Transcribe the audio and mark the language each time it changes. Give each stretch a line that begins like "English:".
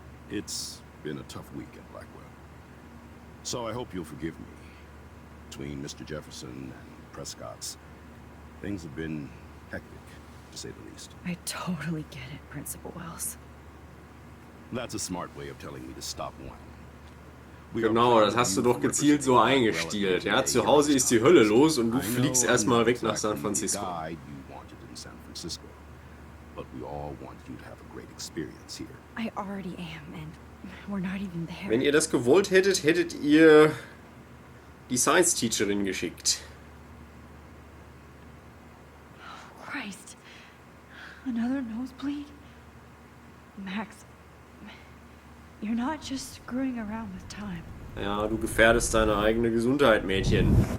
English: It's been a tough week at Blackwell. So I hope you'll forgive me. Between Mr. Jefferson and Prescotts, things have been hectic, to say the least. I totally get it, Principal Wells. That's a smart way of telling me to stop whining.
German: Genau, das hast du doch gezielt so eingestielt. Ja, zu Hause ist die Hölle los und du fliegst erstmal weg nach San Francisco.
English: But we all want you to have a great experience here. I already am, and we're not even there.
German: Wenn ihr das gewollt hättet, hättet ihr die Science-Teacherin geschickt.
English: Oh, Christ. Another nosebleed? Max, you're not just screwing around with time.
German: Ja, du gefährdest deine eigene Gesundheit, Mädchen.